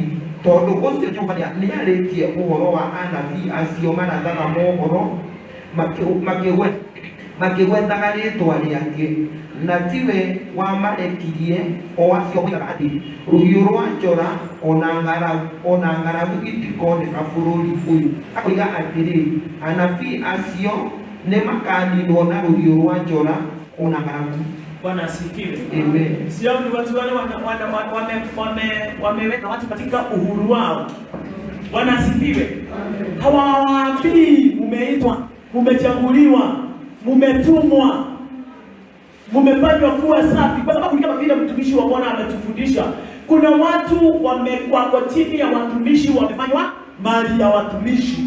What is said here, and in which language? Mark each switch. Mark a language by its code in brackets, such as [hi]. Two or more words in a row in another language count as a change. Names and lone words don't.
[ki] Tondũ ũcio Jehova nĩarĩtie ũhoro wa anabii acio marathaga mohoro makĩgwetaga rĩĩtwa rĩake, na tiwe wamarekirie, o acio moigaga atĩ rũhiũ rwa njora ona ng'aragu itikoneka bũrũri ũyũ. Akoiga atĩrĩ, anabii acio nĩ makaninwo na rũhiũ rwa njora ona ng'aragu. [sw] Bwana asifiwe. Amen. Sio ni watu wale wameweka watu katika uhuru wao. Bwana asifiwe. Hawawaambii mumeitwa, mumechaguliwa, mumetumwa, mumefanywa kuwa safi, kwa sababu kama vile mtumishi wa Bwana ametufundisha, kuna watu wako chini ya watumishi, wamefanywa mali ya watumishi.